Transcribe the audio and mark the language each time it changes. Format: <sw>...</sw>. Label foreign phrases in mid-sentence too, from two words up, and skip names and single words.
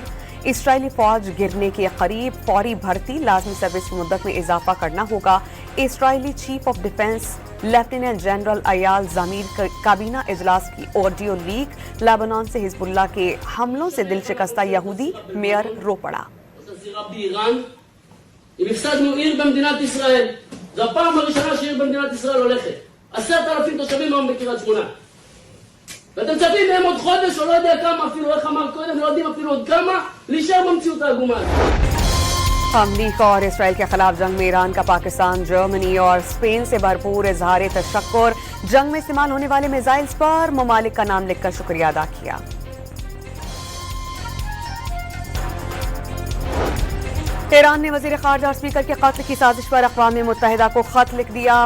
<ur>اسرائیلی فوج گرنے کے قریب۔ فوری بھرتی لازمی سروس کی مدت میں اضافہ کرنا ہوگا. इसराइली</ur> <en>Chief of Defence Lieutenant General</en> <ur>ایال زمیر کابینہ اجلاس کی آڈیو لیک. لبنان سے حزب اللہ کے حملوں سے دل شکستہ یہودی میئر رو پڑا.</ur> <he>ואתם מצפים מהם עוד חודש או לא יודע כמה, אפילו איך אמר קודם, לא יודעים אפילו עוד כמה, להישאר במציאות העגומה.</he> <ur>امریکہ اور اسرائیل کے خلاف جنگ میں ایران کا پاکستان، جرمنی اور اسپین سے بھرپور اظہار تشکر. جنگ میں استعمال ہونے والے میزائلز پر ممالک کا نام لکھ کر شکریہ ادا کیا. ایران نے وزیر خارجہ اور اسپیکر کے قتل کی سازش پر اقوام متحدہ کو خط لکھ دیا.</ur>